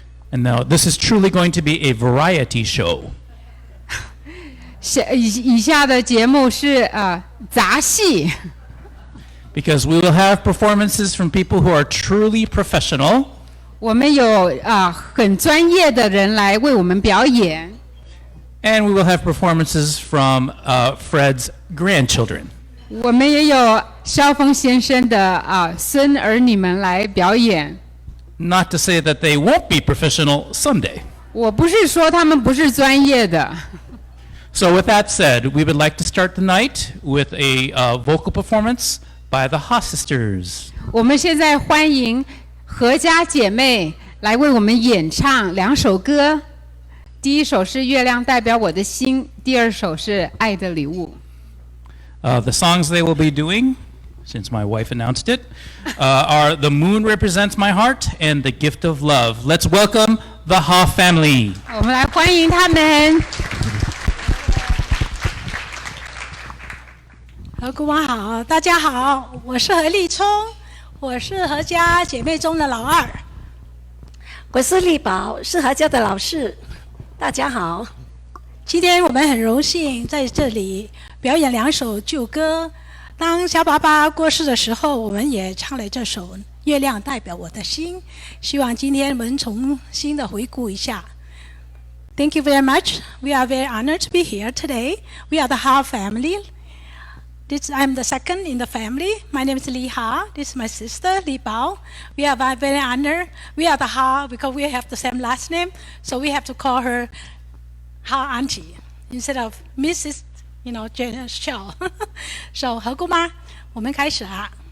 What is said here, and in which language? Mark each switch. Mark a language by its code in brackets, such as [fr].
[en] And now this is truly going to be a variety show. [zh] 以下的节目是杂戏。 [en] Because we will have performances from people who are truly professional. [zh] 我们有很专业的人来为我们表演。 [en] And we will have performances from Fred's grandchildren. [zh] 我们也有萧锋先生的孙儿女们来表演。 [en] Not to say that they won't be professional someday. [zh] 我不是说他们不是专业的。 [en] So with that said, we would like to start the night with a vocal performance by the Ha Sisters. [zh] 我们现在欢迎何家姐妹来为我们演唱2首歌。第一首是《月亮代表我的心》，第二首是《爱的礼物》。 [en] The songs they will be doing, since my wife announced it, are The Moon Represents My Heart and The Gift of Love. Let's welcome the Ha family. [zh] 我们来欢迎他们。何姑妈好，大家好，我是何立聪，我是何家姐妹中的老二。我是丽宝，是何家的老四。大家好，今天我们很荣幸在这里表演2首旧歌。当小爸爸过世的时候，我们也唱了这首《月亮代表我的心》，希望今天我们重新的回顾一下。 [en] Thank you very much. We are very honored to be here today. We are the Ha family. I'm the second in the family. My name is Li Ha. This is my sister, Li Bao. We are very honored. We are the Ha because we have the same last name, so we have to call her Ha Auntie instead of Mrs. Hsiao. [zh] So 何姑妈，我们开始啊。